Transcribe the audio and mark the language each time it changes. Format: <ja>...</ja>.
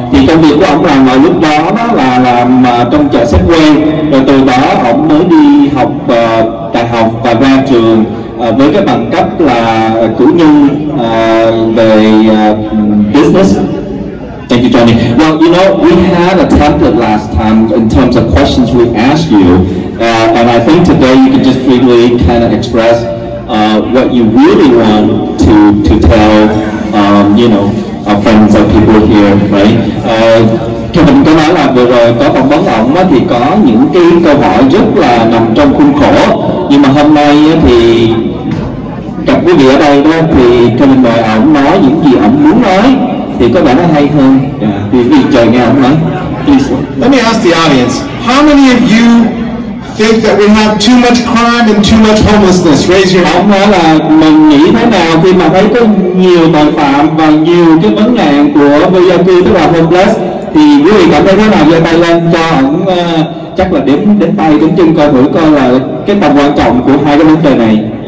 <vi>Thì công việc của ông làm vào lúc đó là làm trong chợ Safeway, rồi từ đó ông mới đi học đại học và ra trường với cái bằng cấp là cử nhân về business.</vi> <en>Thank you, Johnny. Well, you know, we had a template last time in terms of questions we asked you, and I think today you can just freely kind of express what you really want to tell, you know, our friends, our people here, right?</en> <vi>Kevin có nói là vừa rồi có phỏng vấn ổng thì có những cái câu hỏi rất là nằm trong khuôn khổ, nhưng mà hôm nay thì gặp quý vị ở đây đó thì Kevin mời ổng nói những gì ổng muốn nói thì có vẻ nó hay hơn. Thì quý vị chờ nghe ổng nói.</vi> <en>Please. Let me ask the audience, how many of you think that we have too much crime and too much homelessness? Raise your hand.</en> <vi>Ông nói là mình nghĩ thế nào khi mà thấy có nhiều tội phạm và nhiều cái vấn nạn của vô gia cư, tức là homeless, thì quý vị cảm thấy thế nào? Giơ tay lên cho ổng chắc là đếm tay đếm chân coi thử coi là cái tầm quan trọng của hai cái vấn đề này.</vi>